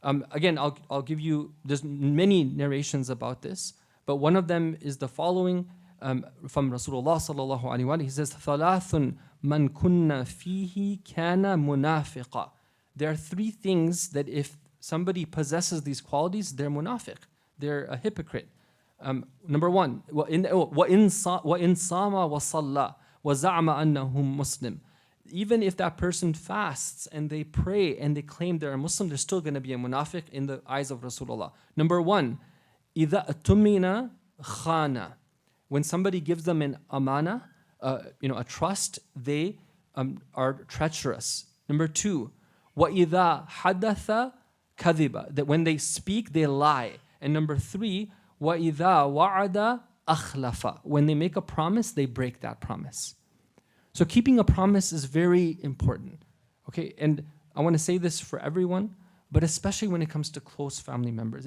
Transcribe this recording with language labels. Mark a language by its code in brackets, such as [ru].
[en] Again, I'll give you, there's many narrations about this, but one of them is the following from Rasulullah sallallahu alaihi wasallam. He says, [ar] "Thalathun man kunna fihi kana munafiqa." [en] There are three things that if somebody possesses these qualities, they're munafiq. They're a hypocrite. Number one, [ar] وَإِن صَامَ وَصَلَّى وَزَعْمَ أَنَّهُمْ مُسْلِمٌ. [en] Even if that person fasts and they pray and they claim they're a Muslim, they're still going to be a munafiq in the eyes of Rasulullah. Number one, [ar] إِذَا أَتُمِنَ خَانَ. [en] When somebody gives them an amana, a trust, they are treacherous. Number two, [ar] وَإِذَا حَدَّثَ كَذِبَ. [en] That when they speak, they lie. And number three, [ar] وَإِذَا وَعَدَ أَخْلَفَ. [en] When they make a promise, they break that promise. So keeping a promise is very important. Okay, and I want to say this for everyone, but especially when it comes to close family members.